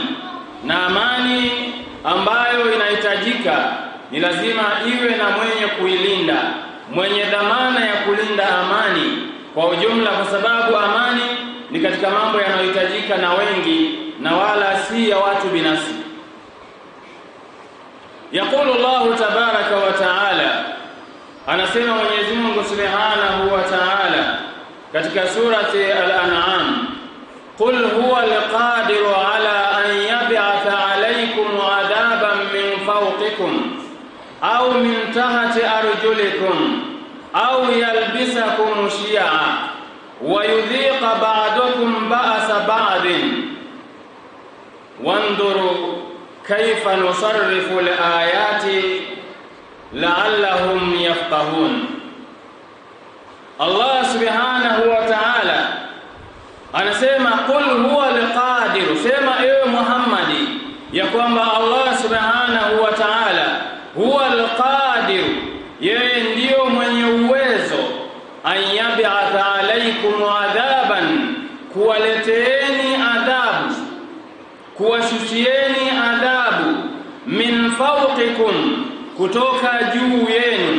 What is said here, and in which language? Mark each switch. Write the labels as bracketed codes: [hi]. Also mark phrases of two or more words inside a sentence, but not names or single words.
[sw] Na amani ambayo inahitajika ni lazima iwe na mwenye kuilinda, mwenye dhamana ya kulinda amani kwa ujumla, kwa sababu amani ni katika mambo yanayohitajika na wengi na wala si ya watu binafsi. [ar] يقول الله تبارك وتعالى, [sw] anasema Mwenyezi Mungu [ar] سبحانه و ta'ala [sw] katika surati Al-An'am: [ar] قل هو القادر على أن يبعث عليكم عذابا من فوقكم أو من تحت أرجلكم أو يلبسكم شيعا ويذيق بعضكم بأس بعض انظر كيف نصرف الآيات لعلهم يفقهون. [sw] Allah [ar] سبحانه وتعالى [sw] anasema [ar] قل هو القادر, [sw] sema ewe Muhammadi ya kwamba Allah [ar] سبحانه وتعالى هو القادر, [sw] yeye ndiyo mwenye uwezo, [ar] أن يبعث عليكم عذابا, [sw] kuwaleteeni adhabu, kuwashushieni adhabu, [ar] من فوقكم, [sw] kutoka juu yenu.